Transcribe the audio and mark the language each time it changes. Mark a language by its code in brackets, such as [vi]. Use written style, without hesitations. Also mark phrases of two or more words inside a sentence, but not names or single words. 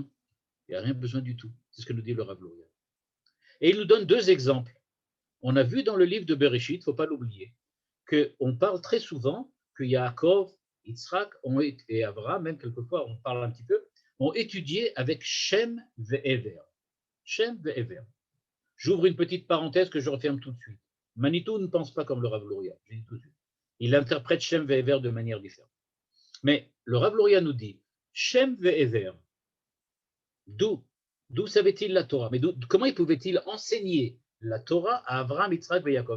[fr] Il n'y a rien besoin du tout. C'est ce que nous dit le Rav Luria. Et il nous donne deux exemples. On a vu dans le livre de Bereshit, il ne faut pas l'oublier, qu'on parle très souvent que Yaakov, Yitzhak et Abraham, même quelquefois on parle un petit peu, ont étudié avec Shem ve'Ever. Shem ve'Ever. J'ouvre une petite parenthèse que je referme tout de suite. Manitou ne pense pas comme le Rav Luria, je dis tout de suite. Il interprète Shem ve'Ever de manière différente. Mais le Rav Luria nous dit Shem ve'Ever. D'où savait-il la Torah? Mais comment pouvaient-ils enseigner la Torah à Abraham, Yitzhak et Yaakov?